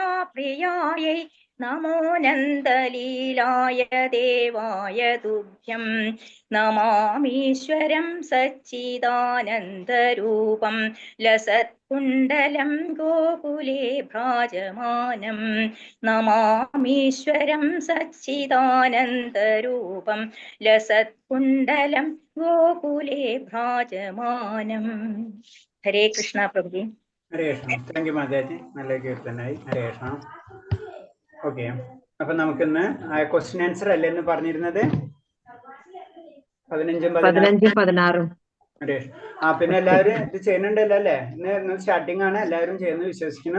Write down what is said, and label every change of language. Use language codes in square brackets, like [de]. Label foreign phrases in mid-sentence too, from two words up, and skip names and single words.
[sa] प्रियायै नमो नन्दलीलाय देवाय तुभ्यं नमामीश्वरं सच्चिदानन्दरूपं लसत्कुण्डलं गोकुले भ्राजमानं नमामीश्वरं सच्चिदानन्दरूपं लसत्कुण्डलं गोकुले भ्राजमानं हरे कृष्ण प्रभुजी [ml] ഹരേ കൃഷ്ണ. [en] thank you [ml] മാതാജി, നല്ല കീർത്തനായി. ഹരേ കൃഷ്ണ. ഓക്കെ, അപ്പൊ നമുക്കിന്ന് [en] question answer [ml] അല്ലേ എന്ന് പറഞ്ഞിരുന്നത്? 15 16 ഹരേ കൃഷ്ണ. പിന്നെ എല്ലാവരും ഇത് ചെയ്യുന്നുണ്ടല്ലോ അല്ലേ? ഇന്ന് സ്റ്റാർട്ടിംഗ് ആണ്, എല്ലാവരും ചെയ്യുന്നു വിശ്വസിക്കുന്നു.